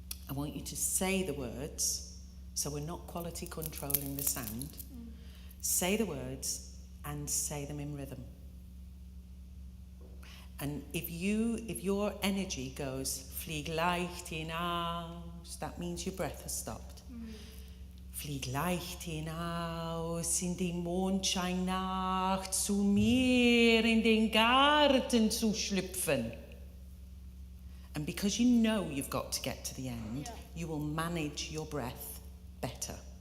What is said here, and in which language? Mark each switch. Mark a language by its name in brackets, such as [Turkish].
[English] I want you to say the words, so we're not quality controlling the sound. Say the words and say them in rhythm. And if your energy goes [German] flieg leicht hinaus, [English] that means your breath has stopped. [German] Flieg leicht hinaus in die Mondscheinnacht, zu mir in den Garten zu schlüpfen. [English] And because you know you've got to get to the end, you will manage your breath better.